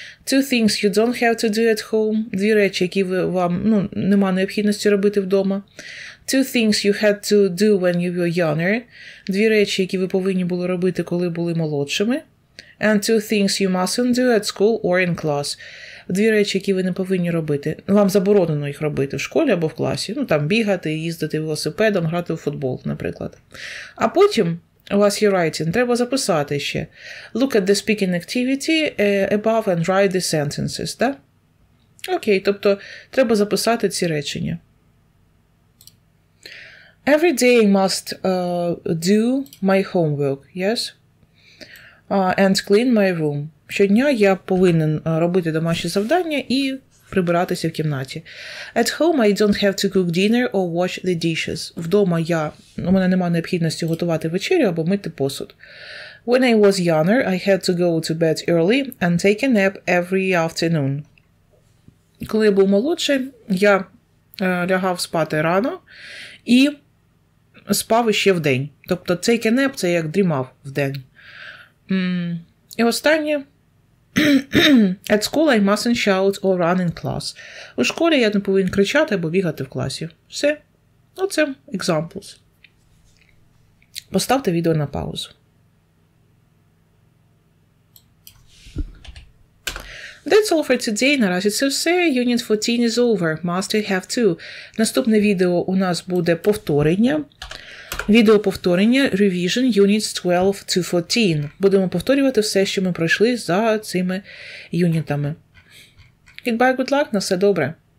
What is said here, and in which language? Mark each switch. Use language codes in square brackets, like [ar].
[en] Two things you don't have to do at home. [uk] Дві речі, які вам нема необхідності робити вдома. [en] Two things you had to do when you were younger. [uk] Дві речі, які ви повинні були робити, коли були молодшими. [en] And two things you mustn't do at school or in class. [uk] Дві речі, які ви не повинні робити. Вам заборонено їх робити в школі або в класі. Там бігати, їздити велосипедом, грати в футбол, наприклад. А потім у вас є writing. Треба записати ще. [en] Look at the speaking activity above and write the sentences. [uk] Так? Окей, тобто треба записати ці речення. [en] Every day I must do my homework, yes? And clean my room. [uk] Щодня я повинен робити домашні завдання і прибиратися в кімнаті. [en] At home I don't have to cook dinner or wash the dishes. [uk] Вдома у мене немає необхідності готувати вечерю або мити посуд. [en] When I was younger, I had to go to bed early and take a nap every afternoon. [uk] Коли я був молодший, я лягав спати рано і спав іще вдень. Тобто [en] take a nap [uk] – це як дрімав вдень. І останнє. [en] At school I mustn't shout or run in class. [uk] У школі я не повинен кричати або бігати в класі. Все. Оце examples. Поставте відео на паузу. [en] That's all for today. [uk] Наразі це все. [en] Unit 14 is over. Must have to. [uk] Наступне відео у нас буде повторення. Відео повторення Revision Units 12 to 14. Будемо повторювати все, що ми пройшли за цими юнітами. [en] Goodbye, good luck, [uk] на все добре.